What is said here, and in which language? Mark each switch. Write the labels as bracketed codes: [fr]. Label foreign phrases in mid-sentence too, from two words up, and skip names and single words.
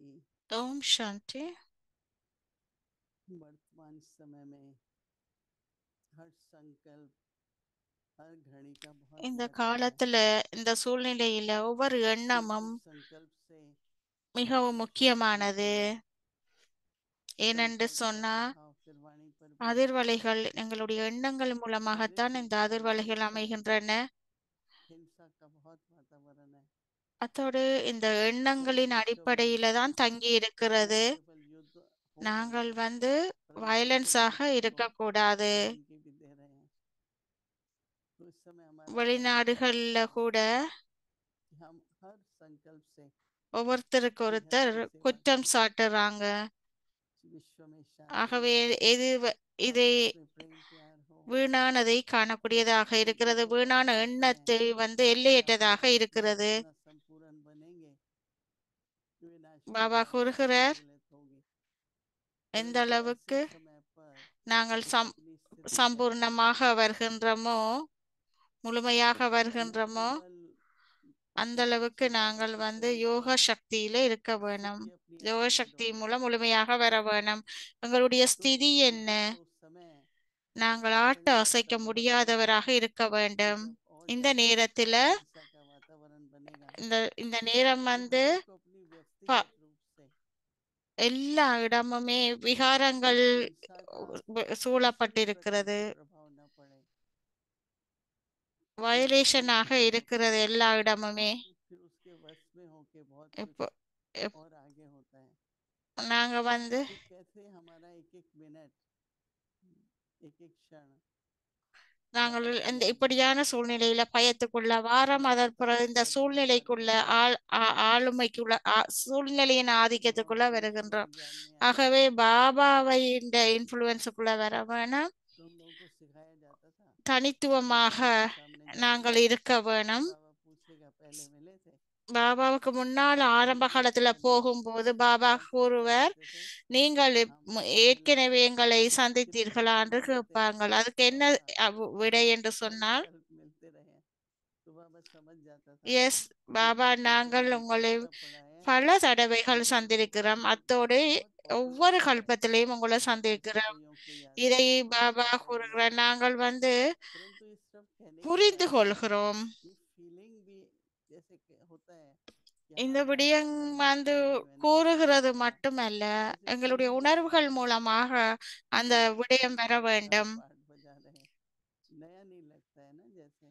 [ta] ஓம் சாந்தி. [hi] वर्तमान समय में हर संकल्प हर घड़ी का बहुत [ta] இந்த [hi] महत्व है। [ta] காலத்துல இந்த சூழ்நிலையில ஒவ்வொரு [hi] क्योंकि [ta] எண்ணமும் [hi] संकल्प से [ta] மிகவும் [hi] शक्ति [ta] முக்கியமானது. [hi] मिलती है। [ta] ஏனென்று [hi] संकल्प का [ta] சொன்னா [hi] प्रभाव फिर वाणी पर भी है। [ta] அதிர்வலைகள் எங்களுடைய எண்ணங்கள் [hi] शरीर [ta] மூலமாகத்தான் [hi] के [ta] இந்த அதிர்வலைகள் [hi] चारों तरफ [ta] அமைகின்றன. [hi] हिंसा का बहुत वातावरण है। [ta] அத்தோடு இந்த [hi] कोई [ta] எண்ணங்களின் [hi] विश्व युद्ध [ta] அடிப்படையில தான் தங்கி [hi] न [ta] இருக்கிறது. [hi] केवल युद्ध हो रहे [ta] நாங்கள் [hi] हैं परंतु [ta] வயலன்ஸாக [hi] कुछ तो [ta] இருக்கக்கூடாது. [hi] धमकी भी दे रहे हैं। तो इस समय हमारा फर्ज है [ta] வெளிநாடுகள்ல கூட [hi] कि हम हर संकल्प से [ta] ஒவ்வொருத்தருக்கு [hi] बेहद [ta] ஒருத்தர் [hi] की सेवा [ta] குற்றம் [hi] करें। [ta] சாட்டுறாங்க. [hi] विश्व में शांति [ta] ஆகவே [hi] हो, [ta] இதை [hi] आपस में प्रेम प्यार हो। [ta] வீணானதை [hi] ऐसी [ta] காணக்கூடியதாக [hi] जिंदगी [ta] இருக்கிறது. [hi] को पा [ta] வீணான [hi] सकते हैं [ta] எண்ணத்தை [hi] कि अपने [ta] எல்லையற்றதாக [hi] आप में [ta] இருக்கிறது. [hi] इतना संपूर्ण बनेंगे कि विनाशी [ta] பாबா [hi] भावना [ta] கூறுகிறார், [hi] सम्मिलित होगी। [ta] எந்த [hi] परंतु ऐसे [ta] அளவுக்கு [hi] समय पर [ta] நாங்கள் [hi] अपनी स्थिति कैसे [ta] சம்பூர்ணமாக [hi] बनाए [ta] வருகின்றோமோ, முழுமையாக [hi] न [ta] வருகின்றோமோ, [hi] केवल [ta] அந்த [hi] उच्च [ta] அளவுக்கு [hi] बातों [ta] நாங்கள் [hi] की [ta] யோக [hi] समीक्षा [ta] சக்தியில இருக்க வேணும். [hi] स्थिति अपनी [ta] யோக [hi] ऐसी [ta] சக்தி [hi] बदलो। [ta] மூலம் முழுமையாக வர வேணும். எங்களுடைய [hi] तो [ta] ஸ்திதி என்ன? [hi] यह तो समय [ta] நாங்கள் ஆட்ட [hi] पकड़ने [ta] அசைக்க [hi] जैसा बहुत है [ta] முடியாதவராக இருக்க [hi] कि [ta] வேண்டும். [hi] जब और [ta] இந்த [hi] ज्यादा [ta] நேரத்துல [hi] हिंसा का वातावरण बनेगा। [ta] இந்த இந்த நேரம் [hi] तो हर एक को अपनी व्यक्तिगत रूप से [ta] எல்லா இடமுமே விகாரங்கள் [hi] इस हिंसा का किसी भी प्रकार [ta] சூழப்பட்டிருக்கிறது. [hi] से प्रभाव न पड़े। परंतु [ta] வயலேஷனாக இருக்கிறது எல்லா இடமுமே. [hi] फिर उसके वश में होके बहुत कुछ [ta] இப்போ இப்- [hi] और आगे होता है [ta] நாங்க [hi] कि कैसे हमारा एक एक मिनट एक एक क्षण [ta] நாங்கள் [hi] वापस [ta] இந்த [hi] नहीं आएगा। [ta] இப்படியான சூழ்நிலையில பயத்துக்குள்ள வாரம், [hi] और [ta] அதற்கு இந்த [hi] तब हम [ta] சூழ்நிலைக்குள்ள [hi] सर्वदा [ta] ஆளுமைக்குள்ள சூழ்நிலையின் [hi] बाबा [ta] ஆதிக்கத்துக்குள்ள [hi] पूछे थे [ta] வருகின்றோம். [hi] ज्ञान में आए [ta] ஆகவே பாபாவை இந்த இன்ஃப்ளூயன்ஸுக்குள்ள வர வேணும். [hi] तो हम लोगों को सिखाया जाता था कि [ta] தனித்துவமாக [hi] बाबा के सामने जाइए [ta] நாங்கள் இருக்க [hi] तो [ta] வேணும். [hi] बाबा पूछेगा पहले मिले थे। [ta] பாபாவுக்கு முன்னால் ஆரம்ப [hi] तो उस [ta] காலத்துல [hi] समय [ta] போகும்போது பாபா [hi] हम सब क्या [ta] கூறுவர், [hi] बोलते थे, [ta] நீங்கள் [hi] हाँ मुझसे मिले [ta] ஏற்கனவே [hi] थे। [ta] எங்களை [hi] कितने [ta] சந்தித்தீர்களா [hi] बार [ta] என்று [hi] मिले थे [ta] கேட்பாங்கள். அதுக்கு என்ன [hi] और हाँ [ta] விடை என்று சொன்னால், [hi] संकल्प मिलते रहे। तो बाबा समझ जाता था [ta] எஸ் [hi] कि [ta] பாபா, [hi] इनके पीछे [ta] நாங்கள் உங்களை [hi] मंत्र ऐसा पड़ा है [ta] பல தடவைகள் [hi] जो [ta] சந்திருக்கிறோம், அத்தோடு [hi] बहुत पॉपुलर [ta] ஒவ்வொரு [hi] है [ta] கல்பத்திலையும் உங்களை [hi] जो [ta] சந்திருக்கிறோம். [hi] कईयों को याद [ta] இதை [hi] है। [ta] பாபா [hi] बाबा बोले [ta] கூறுகிறார், நாங்கள் [hi] परंतु ये सिर्फ कहने की [ta] புரிந்து [hi] बात नहीं, [ta] கொள்கிறோம். [hi] ये फीलिंग भी जैसे होता है कि [ta] இந்த [hi] हाँ बात [ta] விடயம் [hi] आगे लिखी हुई मैंने [ta] கூறுகிறது [hi] पढ़ा, [ta] மட்டுமல்ல, [hi] ऐसे [ta] எங்களுடைய [hi] फीलिंग भी [ta] உணர்வுகள் [hi] आता है [ta] மூலமாக அந்த [hi] कि [ta] விடயம் வர [hi] संसार [ta] வேண்டும். [hi] पाठ बजा रहे। नया नहीं लगता है ना जैसे